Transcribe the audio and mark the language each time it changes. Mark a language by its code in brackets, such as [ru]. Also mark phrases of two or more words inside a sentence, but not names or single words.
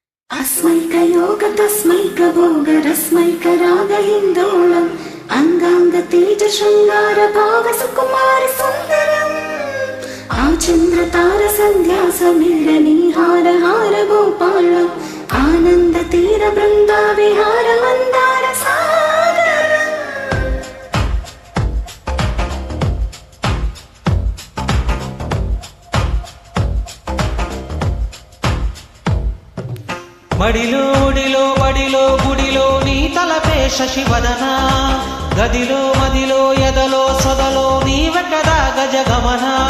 [sa] अस्मैकयोग तस्मैकभोग रस्मैकरागहिन्दोळम् अंगांगतेज शृंगार भाव सुकुमार सुंदरम् आचन्द्रतार संध्या समीरणी हार हार गोपालम् आनंद तीर बृंदा विहार मंदार सागरम् [te] మడిలో ఒడిలో బడిలో గుడిలో నీ తలపే శశివదన గదిలో మదిలో ఎదలో సొదలో నీవే కదా గజగమన